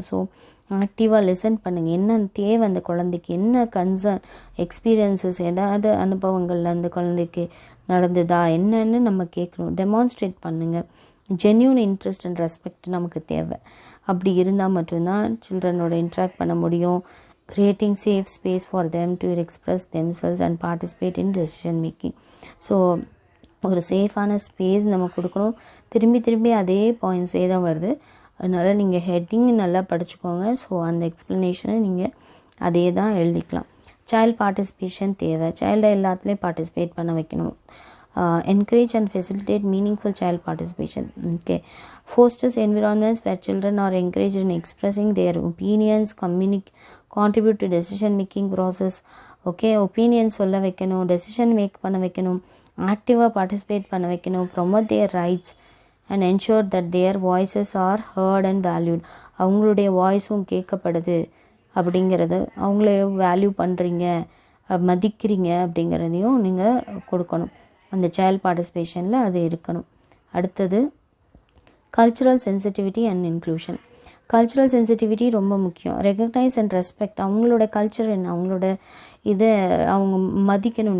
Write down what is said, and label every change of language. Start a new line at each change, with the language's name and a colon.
Tamil: So ஆக்டிவாக listen பண்ணுங்கள். என்ன தேவை அந்த குழந்தைக்கு, என்ன கன்சர்ன், எக்ஸ்பீரியன்சஸ், ஏதாவது அனுபவங்கள் அந்த குழந்தைக்கு நடந்ததா என்னன்னு நம்ம கேட்கணும். டெமான்ஸ்ட்ரேட் பண்ணுங்கள். ஜென்யூன் இன்ட்ரெஸ்ட் அண்ட் ரெஸ்பெக்ட் நமக்கு தேவை. அப்படி இருந்தால் மட்டும்தான் சில்ட்ரனோட இன்ட்ராக்ட் பண்ண முடியும்.
English: creating safe space for them to express themselves and participate in decision making.
Tamil: So ஒரு சேஃபான ஸ்பேஸ் நம்ம கொடுக்கணும். திரும்பி அதே பாயிண்ட்ஸே தான் வருது. அதனால் நீங்கள் ஹெட்டிங் நல்லா படிச்சுக்கோங்க. ஸோ அந்த எக்ஸ்ப்ளனேஷனை நீங்கள் அதே தான் எழுதிக்கலாம். சைல்ட் பார்ட்டிசிபேஷன் தேவை. சைல்டை எல்லாத்துலேயும் பார்ட்டிசிபேட் பண்ண வைக்கணும்.
English: Encourage and facilitate meaningful child participation. Okay, fosters environments where children are encouraged in expressing their opinions, contribute to decision making process.
Tamil: Okay, opinions சொல்ல வைக்கணும், decision மேக் பண்ண வைக்கணும், ஆக்டிவாக பார்ட்டிசிபேட் பண்ண வைக்கணும்,
English: promote their rights. and ensure that their voices are heard and valued.
Tamil: அவங்களுடைய வாய்ஸும் கேட்கப்படுது அப்படிங்கிறது, அவங்கள வேல்யூ பண்ணுறீங்க, மதிக்கிறீங்க அப்படிங்கிறதையும் நீங்கள் கொடுக்கணும். அந்த சைல்ட் பார்ட்டிசிபேஷனில் அது இருக்கணும். அடுத்தது
English: Cultural sensitivity and inclusion.
Tamil: Cultural sensitivity ரொம்ப முக்கியம்.
English: recognise and respect,
Tamil: அவங்களோட கல்ச்சர் என்ன, அவங்களோட இதை அவங்க மதிக்கணும்.